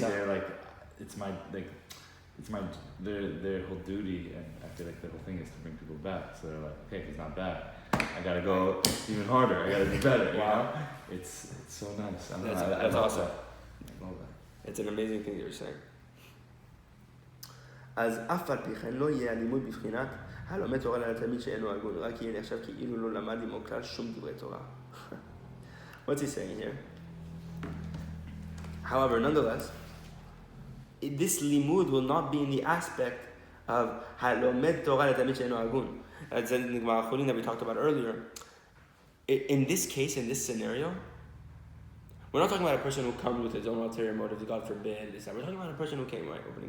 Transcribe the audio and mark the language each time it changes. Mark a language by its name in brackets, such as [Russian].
[English] himself. there, it's their whole duty, and I feel like the whole thing is to bring people back. So they're like, okay, if it's not bad, I gotta go even harder. I gotta do better. You know? It's so nice. That's awesome. I love that. It's an amazing thing that you're saying. [Hebrew] אז אף על פי כן לא יהיה הלימוד בבחינת הלומד תורה לתלמיד שאינו הגון, רק יהיה נחשב כאילו לא למד עמו כלל שום דברי תורה. [English] What's he saying here? However, nonetheless, this limud will not be in the aspect of halomed Torah [Hebrew] לתלמיד שאינו הגון. [English] As that we talked about earlier. In this case, in this scenario, we're not talking about a person who comes with his own ulterior motives, God forbid, this, that. We're talking about a person who came right opening.